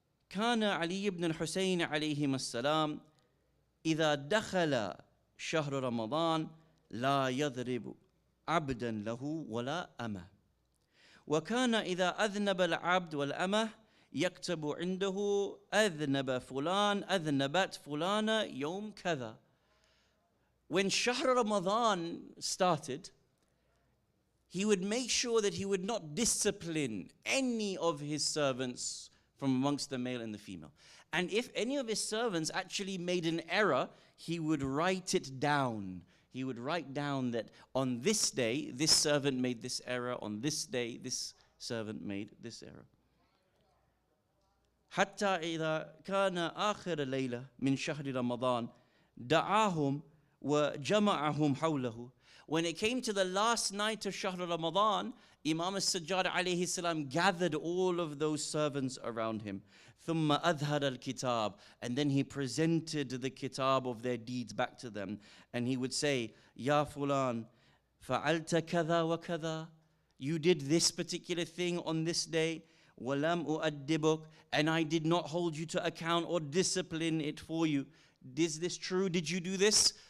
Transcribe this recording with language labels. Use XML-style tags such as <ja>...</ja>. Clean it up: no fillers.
<ar>كان علي بن الحسين عليهما السلام إذا دخل شهر رمضان لا يضرب عبدا له ولا أمة وكان إذا أذنب العبد والأمة يكتب عنده أذنب فلان أذنبت فلانة يوم كذا.</ar> <en>When Shahr Ramadan started, he would make sure that he would not discipline any of his servants from amongst the male and the female. And if any of his servants actually made an error, he would write it down. He would write down that on this day, this servant made this error. On this day, this servant made this error.</en> <ar>حتى إذا كان آخر ليلة من شهر رمضان دعاهم وجمعهم حوله.</ar> <en>When it came to the last night of Shahr Ramadan, Imam Sajjad alayhi salam gathered all of those servants around him.</en> <ar>ثم أظهر الكتاب,</ar> <en>and then he presented the kitab of their deeds back to them, and he would say, Ya fulan,</en> <ar>فعلت كذا وكذا,</ar> <en>you did this particular thing on this day,</en> <ar>ولم أؤدبك,</ar> <en>and I did not hold you to account or discipline it for you. Is this true? Did you do this?</en>